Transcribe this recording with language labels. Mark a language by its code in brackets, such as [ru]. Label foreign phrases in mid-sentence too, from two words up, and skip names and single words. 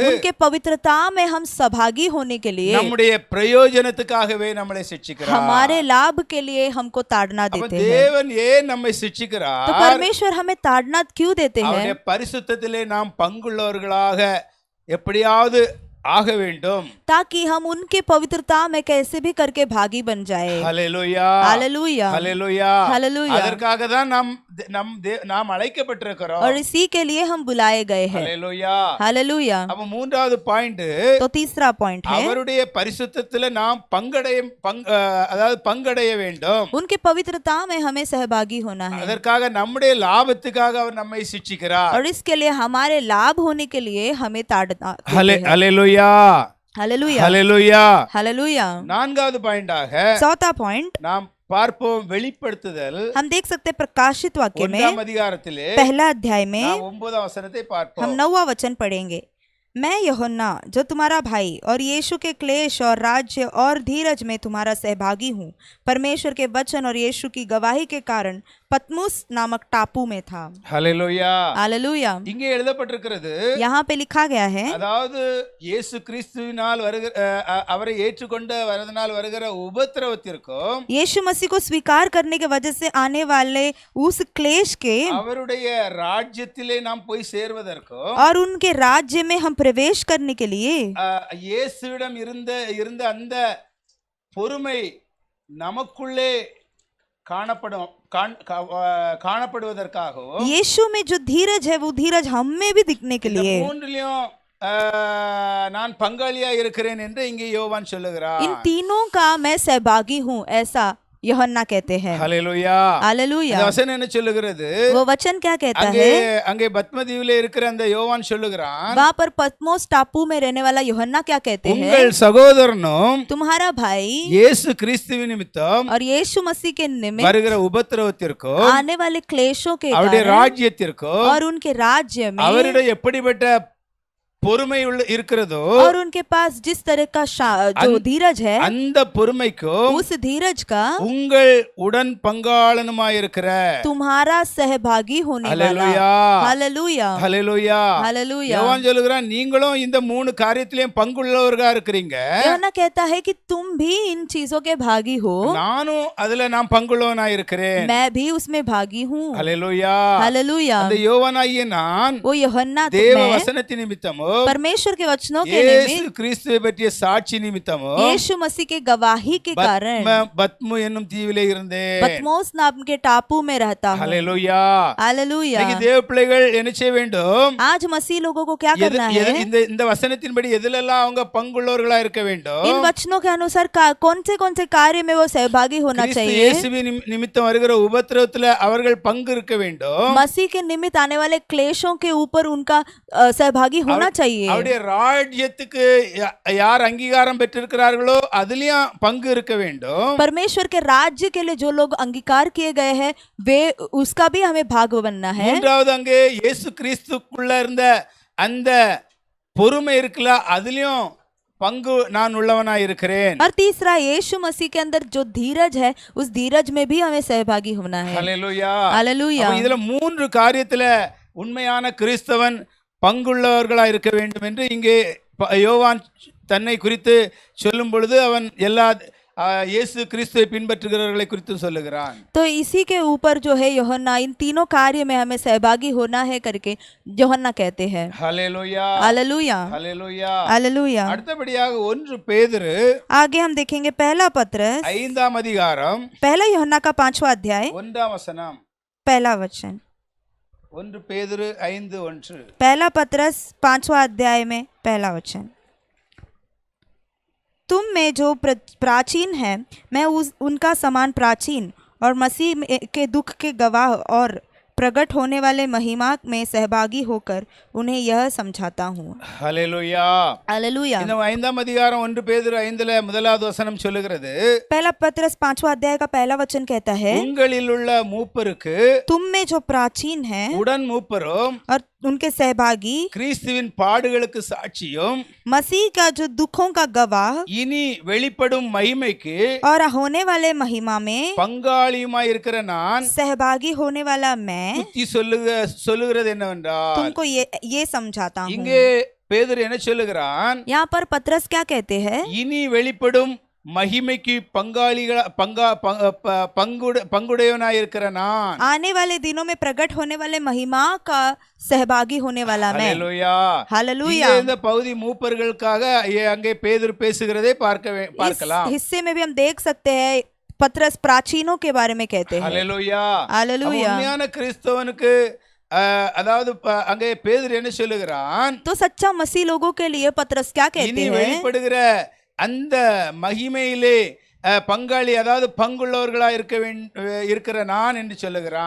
[hi] उनके पवित्रता में हम सहभागी होने के लिए, [ta] நம்முடைய பிரயோஜனத்துக்காகவே நம்மளை சிட்சிக்கிறார். [hi] हमारे लाभ के लिए हमको ताड़ना [ta] அப்ப [hi] देते हैं। [ta] தேவன் ஏன் நம்மை [hi] तो [ta] சிட்சிக்கிறார்? [hi] परमेश्वर हमें ताड़ना क्यों देते हैं? [ta] அவருடைய பரிசுத்தத்திலே நாம் பங்குள்ளவர்களாக எப்படியாவது ஆக வேண்டும். [hi] ताकि हम उनके पवित्रता में कैसे भी करके भागी बन जाए। [ta] ஹல்லேலூயா, [hi] हालेलुया, [ta] ஹல்லேலூயா. [hi] हालेलुया। [ta] அதற்காக தான் நாம் அழைக்கப்பட்டிருக்கிறோம். [hi] और इसी के लिए हम बुलाए गए हैं। [ta] ஹல்லேலூயா. [hi] हालेलुया। [ta] அப்ப மூன்றாவது பாயிண்ட், [hi] तो तीसरा पॉइंट है, [ta] அவருடைய பரிசுத்தத்திலே நாம் பங்கடைய வேண்டும். [hi] उनके पवित्रता में हमें सहभागी होना है, [ta] அதற்காக நம்முடைய லாபத்துக்காக அவர் நம்மை சிட்சிக்கிறார். [hi] और इसके लिए हमारे लाभ होने के लिए हमें ताड़ना देते हैं। [ta] ஹல்லேலூயா, [hi] हालेलुया, [ta] ஹல்லேலூயா. [hi] हालेलुया। [ta] நான்காவது பாயிண்டாக [hi] चौथा पॉइंट, [ta] நாம் பார்ப்போம் வெளிப்படுத்துதல் [hi] हम देख सकते हैं प्रकाशित वाक्य में [ta] 1ஆம் அதிகாரத்திலே [hi] पहला अध्याय में [ta] நாம் 9ஆம் வசனத்தை [hi] हम [ta] பார்ப்போம். [hi] 9वां वचन पढ़ेंगे। मैं यूहन्ना जो तुम्हारा भाई और यीशु के क्लेश और राज्य और धीरज में तुम्हारा सहभागी हूँ, परमेश्वर के वचन और यीशु की गवाही के कारण पतमुस नामक टापू में था। [ta] ஹல்லேலூயா. [hi] हालेलुया। [ta] இங்கே எழுதப்பட்டிருக்கிறது, [hi] यहाँ पे लिखा गया है, [ta] அதாவது இயேசு கிறிஸ்துவினால் அவரை ஏற்றுக்கொண்ட வரதனால் வருகிற உபத்திரவத்திற்கும் [hi] यीशु मसीह को स्वीकार करने के वजह से आने वाले उस क्लेश के [ta] அவருடைய ராஜ்யத்திலே நாம் போய் சேர்வதற்கும் [hi] और उनके राज्य में हम प्रवेश करने के लिए [ta] இயேசுவிடம் இருந்த அந்த பொறுமை நமக்குள்ளே காணப்படுவதற்காகவும், [hi] यीशु में जो धीरज है वो धीरज हम में भी दिखने के लिए, [ta] மூன்றிலும் நான் பங்காளியா இருக்கிறேன் என்று இங்கே யோவான் சொல்லுகிறார். [hi] इन तीनों का मैं सहभागी हूँ, ऐसा यूहन्ना कहते हैं। [ta] ஹல்லேலூயா. [hi] हालेलुया। [ta] இந்த வசனம் என்ன சொல்லுகிறது? [hi] वो वचन क्या कहता [ta] அங்கே [hi] है? [ta] அங்கே பத்மதீவிலே இருக்கிற அந்த யோவான் சொல்லுகிறான், [hi] वहाँ पर पतमोस टापू में रहने वाला यूहन्ना क्या कहते हैं? [ta] உங்கள் சகோதரனும் [hi] तुम्हारा भाई [ta] இயேசு கிறிஸ்துவின் நிமித்தம் [hi] और यीशु मसीह के निमित्त [ta] வருகிற உபத்திரவத்திற்கும் [hi] आने वाले क्लेशों के [ta] அவருடைய [hi] कारण [ta] ராஜ்யத்திற்கும் [hi] और उनके राज्य में [ta] அவருடைய எப்படிப்பட்ட பொறுமை இருக்கிறதோ [hi] और उनके पास जिस तरह का जो धीरज है, [ta] அந்த பொறுமைக்கும் [hi] उस धीरज का [ta] உங்கள் உடன் பங்காளனுமாய் இருக்கிற [hi] तुम्हारा सहभागी होने वाला। [ta] ஹல்லேலூயா, [hi] हालेलुया, [ta] ஹல்லேலூயா. [hi] हालेलुया। [ta] யோவான் சொல்லுகிறான், நீங்களும் இந்த மூணு காரியத்திலயும் பங்குள்ளவர்களா இருக்கிறீங்க. [hi] यूहन्ना कहता है कि तुम भी इन चीजों के भागी हो, [ta] நானும் அதுல நான் பங்குள்ளவனா இருக்கிறேன். [hi] मैं भी उसमें भागी हूँ। [ta] ஹல்லேலூயா. [hi] हालेलुया। [ta] அந்த யோவானாகிய நான் [hi] वो यूहन्ना [ta] தேவ [hi] मैं [ta] வசனத்தின் நிமித்தமோ [hi] परमेश्वर के वचनों के [ta] இயேசு [hi] निमित्त, [ta] கிறிஸ்துவை பற்றிய சாட்சி நிமித்தமோ [hi] यीशु मसीह के गवाही के कारण [ta] பத்மு என்னும் தீவிலே இருந்தேன். [hi] पतमोस नाम के टापू में रहता हूँ। [ta] ஹல்லேலூயா. [hi] हालेलुया। [ta] இன்னைக்கு தேவ பிள்ளைகள் என்ன செய்ய வேண்டும்? [hi] आज मसीह लोगों को क्या करना है? [ta] இந்த வசனத்தின்படி எதிலெல்லாம் அவங்க பங்குள்ளவர்களா இருக்க வேண்டும்? [hi] इन वचनों के अनुसार कौन से कार्य में वो सहभागी होना चाहिए? [ta] இயேசுவின் நிமித்தம் வருகிற உபத்திரவத்துல அவர்கள் பங்கு இருக்க வேண்டும். [hi] मसीह के निमित्त आने वाले क्लेशों के ऊपर उनका सहभागी होना चाहिए। [ta] அவருடைய ராஜ்யத்துக்கு யார் அங்கீகாரம் பெற்றிருக்கிறார்களோ அதுலயும் பங்கு இருக்க வேண்டும். [hi] परमेश्वर के राज्य के लिए जो लोग अंगीकार किए गए हैं वे उसका भी हमें भाग बनना है। [ta] மூன்றாவது அங்கே இயேசு கிறிஸ்துக்குள்ள இருந்த அந்த பொறுமை இருக்குல்ல, அதுலயும் பங்கு நான் உள்ளவனா இருக்கிறேன். [hi] और तीसरा यीशु मसीह के अंदर जो धीरज है उस धीरज में भी हमें सहभागी होना है। [ta] ஹல்லேலூயா. [hi] हालेलुया। [ta] இதுல மூன்று காரியத்துல உண்மையான கிறிஸ்தவன் பங்குள்ளவர்களாக இருக்க வேண்டும் என்று இங்கே யோவான் தன்னை குறித்து சொல்லும் பொழுது அவன் எல்லா இயேசு கிறிஸ்துவை பின்பற்றுகிறவர்களை குறித்து சொல்லுகிறான். [hi] तो इसी के ऊपर जो है यूहन्ना इन तीनों कार्य में हमें सहभागी होना है करके यूहन्ना कहते हैं. हालेलुया हालेलुया हालेलुया हालेलुया. [ta] அடுத்தபடியாக 1 பேதுரு [hi] आगे हम देखेंगे पहला पत्रस [ta] 5ஆம் அதிகாரம் [hi] पहला यूहन्ना का 5वां अध्याय [ta] 1ஆம் வசனம். [hi] पहला वचन. [ta] 1 பேதுரு 5:1. [hi] पहला पत्रस 5वां अध्याय में पहला वचन. तुम में जो प्राचीन है मैं उनका समान प्राचीन और मसीह के दुख के गवाह और प्रकट होने वाले महिमा में सहभागी होकर उन्हें यह समझाता हूँ. हालेलुया हालेलुया. [ta] இந்த 5ஆம் அதிகாரம் 1 பேதுரு 5ல முதலாவது வசனம் சொல்லுகிறது, [hi] पहला पत्रस 5वां अध्याय का पहला वचन कहता है, [ta] உங்களில் உள்ள மூப்பருக்கு [hi] तुम में जो प्राचीन है [ta] உடன் மூப்பரும் [hi] और उनके सहभागी [ta] கிறிஸ்துவின் பாடுகளுக்கு சாட்சியும் [hi] मसीह का जो दुखों का गवाह [ta] இனி வெளிப்படும் மகிமைக்கு [hi] और होने वाले महिमा में [ta] பங்காளியுமாய் இருக்கிற நான் [hi] सहभागी होने वाला मैं [ta] புத்தி சொல்லுகிறது என்னவென்றால், [hi] तुमको ये समझाता हूँ. [ta] இங்கே பேதுரு என்ன சொல்லுகிறான்? [hi] यहाँ पर पत्रस क्या कहते हैं? [ta] இனி வெளிப்படும் மகிமைக்கு பங்குடையவனாய் இருக்கிற நான், [hi] आने वाले दिनों में प्रकट होने वाले महिमा का सहभागी होने वाला मैं. हालेलुया हालेलुया. [ta] இந்த பகுதி மூப்பர்களுக்காக அங்கே பேதுரு பேசுகிறதை பார்க்கலாம். [hi] इस हिस्से में भी हम देख सकते हैं पत्रस प्राचीनों के बारे में कहते हैं. हालेलुया हालेलुया. [ta] உண்மையான கிறிஸ்தவனுக்கு அதாவது அங்கே பேதுரு என்ன சொல்லுகிறான்? [hi] तो सच्चा मसीह लोगों के लिए पत्रस क्या कहते [ta] இனி [hi] हैं? [ta] வெளிப்படுகிற அந்த மகிமையிலே பங்காளி அதாவது பங்குள்ளவர்களா இருக்கிற நான் என்று சொல்லுகிறான்.